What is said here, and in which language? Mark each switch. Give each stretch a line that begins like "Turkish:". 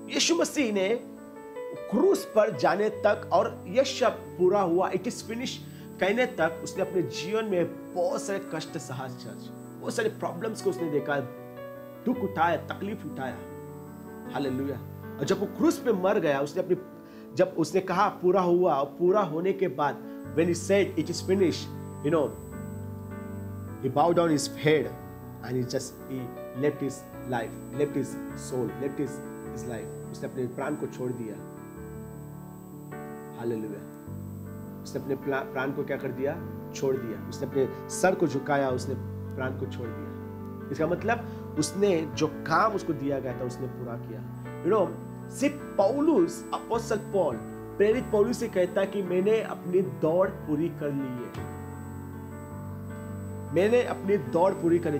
Hindi: यीशु मसीह ने क्रूस पर जाने तक और यह शब्द पूरा हुआ,
English: it is finish
Hindi: कहने तक, उसने अपने जीवन में बहुत सारे कष्ट सहा चर्च, बहुत सारे प्रॉब्लम्स को उसने देखा, दुख उठाया, तकलीफ उठाया। हालेलुया। और जब वो क्रूस पे मर गया, जब उसने कहा पूरा हुआ, और पूरा होने के बाद
English: when he said it is finished, he bowed down his head and he left his life, left his soul, left his life.
Hindi: उसने अपने प्राण को छोड़ दिया। हालेलुया। उसने अपने प्राण को क्या कर दिया? छोड़ दिया। उसने अपने सर को झुकाया, उसने प्राण को छोड़ दिया। इसका मतलब उसने जो काम उसको दिया गया था उसने पूरा किया। सिर्फ पौलुस, अपोस्तल पॉल, प्रेरित पौलुस से कहता है कि मैंने अपनी दौड़ पूरी कर ली है, मैंने अपनी दौड़ पूरी कर ली।